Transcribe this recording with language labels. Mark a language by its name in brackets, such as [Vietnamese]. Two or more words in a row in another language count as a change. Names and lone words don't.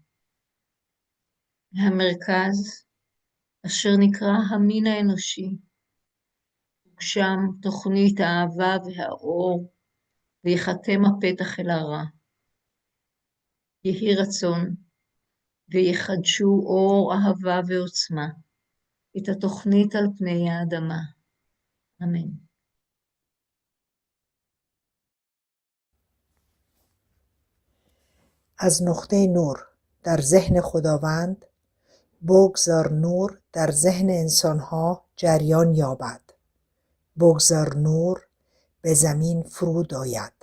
[Hebrew] מהמרכז, אשר נקרא המין האנושי, תוגשם תוכנית האהבה והאור, ויחתם הפתח אל הרע. יהי רצון, ויחדשו אור אהבה ועוצמה, את התוכנית על פני האדמה. אמן. [Persian] از نقطه نور در ذهن خداوند بگذار نور در ذهن انسانها جریان یابد. بگذار نور به زمین فرود آید.